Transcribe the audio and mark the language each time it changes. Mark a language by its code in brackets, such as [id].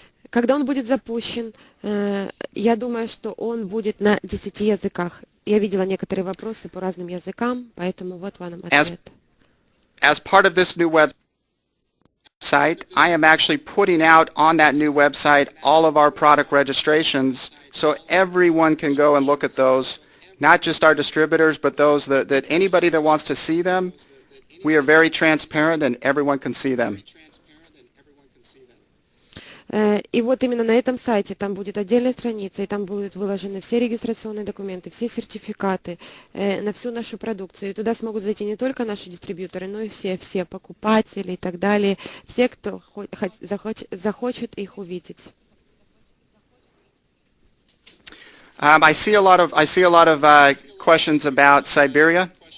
[ru] Когда он будет запущен, я думаю, что он будет на 10 языках. Я видела некоторые вопросы по разным языкам, поэтому вот вам ответ. [en] As part of this new website, I am actually putting out on that new website all of our product registrations so everyone can go and look at those, not just our distributors, but those that anybody that wants to see them. We are very transparent and everyone can see them. [ru] И вот именно на этом сайте там будет отдельная страница, и там будут выложены все регистрационные документы, все сертификаты на всю нашу продукцию. И туда смогут зайти не только наши дистрибьюторы, но и все покупатели и так далее, все, кто захочет их увидеть. [en] I see a lot of questions about Siberia.